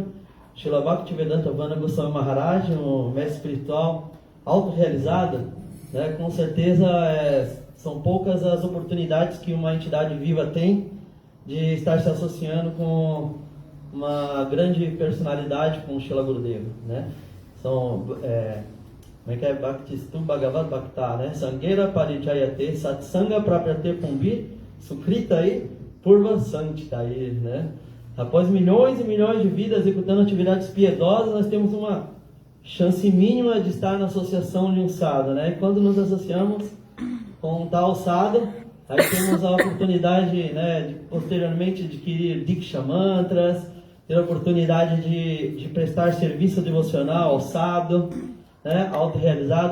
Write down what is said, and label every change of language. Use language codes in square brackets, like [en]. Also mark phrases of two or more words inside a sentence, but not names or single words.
[pt] Srila Bhaktivedanta Vana Goswami Maharaj, um mestre espiritual autorrealizado, né? Com certeza são poucas as oportunidades que uma entidade viva tem de estar se associando com uma grande personalidade, com Srila Gurudeva, né? São, como é que é? [sa] Bhaktistu Bhagavad Bhakta, né? Sanghera Parichayate Satsanga Praprate Pumbi Sukrita aí Purva Santita aí, né? [pt] Após milhões e milhões de vidas executando atividades piedosas, nós temos uma chance mínima de estar na associação de um sadhu, né? E quando nos associamos com um tal sadhu, aí temos a oportunidade, né, de posteriormente adquirir [sa] Diksha Mantras, [pt] ter a oportunidade de prestar serviço devocional ao sadhu, né, autorrealizado.